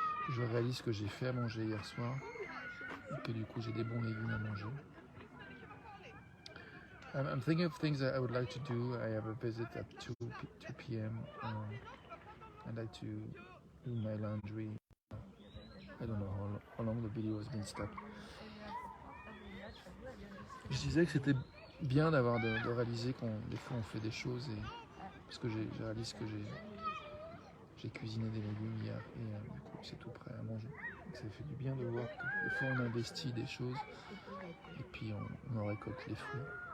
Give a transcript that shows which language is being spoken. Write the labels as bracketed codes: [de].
[fr] Je réalise que j'ai fait à manger hier soir et que du coup j'ai des bons légumes à manger. [en] I'm thinking of things that I would like to do. I have a visit at 2 p.m. I'd like to do my laundry. I don't know how long the video has been stopped. [fr] Je disais que c'était bien d'avoir de réaliser des fois on fait des choses et parce que je réalise que j'ai cuisiné des légumes hier et du coup c'est tout prêt à manger. Donc ça fait du bien de voir que des fois on investit des choses et puis on en récolte les fruits.